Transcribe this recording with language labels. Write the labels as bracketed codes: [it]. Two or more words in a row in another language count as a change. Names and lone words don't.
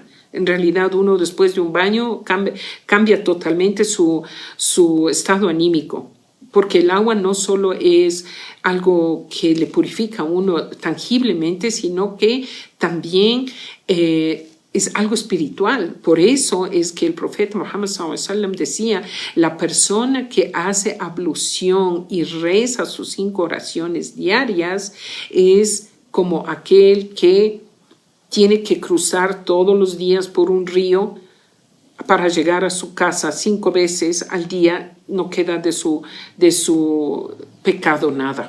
[es] En realidad, uno después de un baño cambia totalmente su estado anímico, porque el agua no solo es algo que le purifica a uno tangiblemente, sino que también es algo espiritual. Por eso es que el profeta Muhammad [ar] صلى الله عليه وسلم [es] decía, la persona que hace ablución y reza sus 5 oraciones diarias es como aquel que tiene que cruzar todos los días por un río para llegar a su casa 5 veces al día, no queda de su pecado nada.